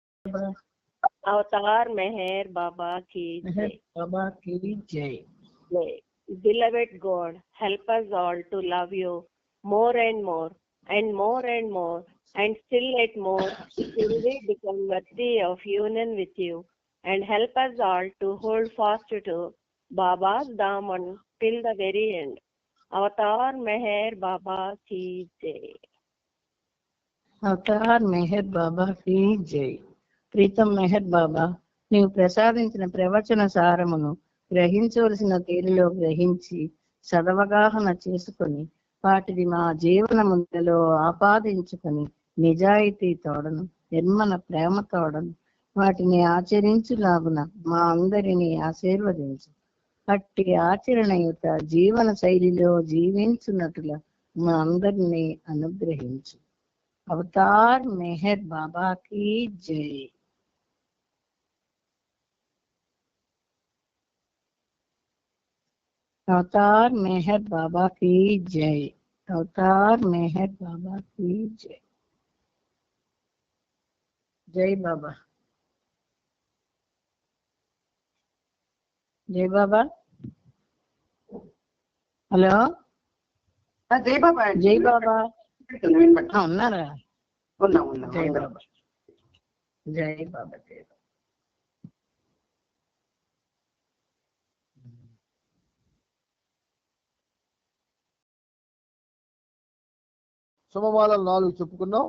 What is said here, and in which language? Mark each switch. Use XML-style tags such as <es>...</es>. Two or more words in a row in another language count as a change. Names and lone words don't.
<hi>अवतार मेहर बाबा की जय. बाबा की जय.</hi> <en>Beloved God, help us all to love you more and more and more and more and still yet more till we become worthy of union with you, and help us all to hold fast to Baba's daman till the very end.</en> <hi>अवतार मेहर बाबा की जय. अवतार मेहर बाबा की जय.</hi> <te>ప్రీతం మెహర్ బాబా, నీవు ప్రసాదించిన ప్రవచన సారమును గ్రహించవలసిన తీరులో గ్రహించి సదవగాహన చేసుకొని వాటిని మా జీవనములో ఆపాదించుకొని నిజాయితీ తోడను నిర్మల ప్రేమ తోడను వాటిని ఆచరించులాగున మా అందరినీ ఆశీర్వదించు. అట్టి ఆచరణయుత జీవన శైలిలో జీవించున్నట్లుగా మా అందరినీ అనుగ్రహించు.</te> <hi>अवतार मेहर बाबा की जय. अवतार मेहर बाबा की जय. अवतार मेहर बाबा की जय.</hi> <te>జై బాబా. జై బాబా. హలో, జై బాబా. జై బాబా. ఉన్నారా? జై బాబా. జై బాబా. జై బాబా. సోమవారాలు 4 చెప్పుకున్నాం.</te>